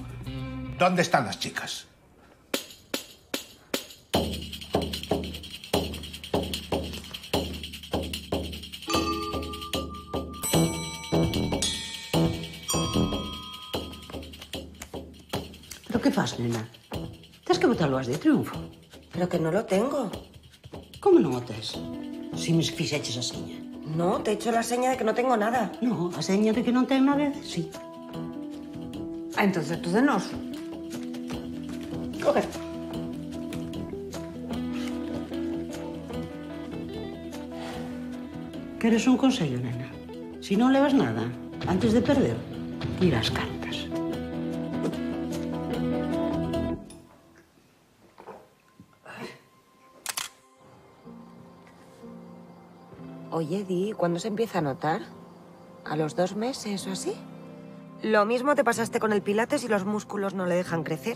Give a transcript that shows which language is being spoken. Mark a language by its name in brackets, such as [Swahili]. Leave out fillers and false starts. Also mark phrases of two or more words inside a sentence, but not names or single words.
[Spanish] ¿Dónde están las chicas? [Galician] Pero què fas, nena? Tens que botar-lo as de triunfo. [Spanish] Pero que no lo tengo. [Galician] Como non o tes? Si me fixeches a seña. [Spanish] No, te he hecho la seña de que no tengo nada. No, [Galician] a seña de que non ten nada, sí. [Spanish] Ah, entonces [Galician] tú de nos. [Spanish] Coge. [Galician] Queres un consello, nena? Si non levas nada, antes de perder, mira as cartas. [Spanish] Oye, Di, ¿cuándo se empieza a notar? ¿A los 2 meses o así? Lo mismo te pasaste con el pilates y los músculos no le dejan crecer.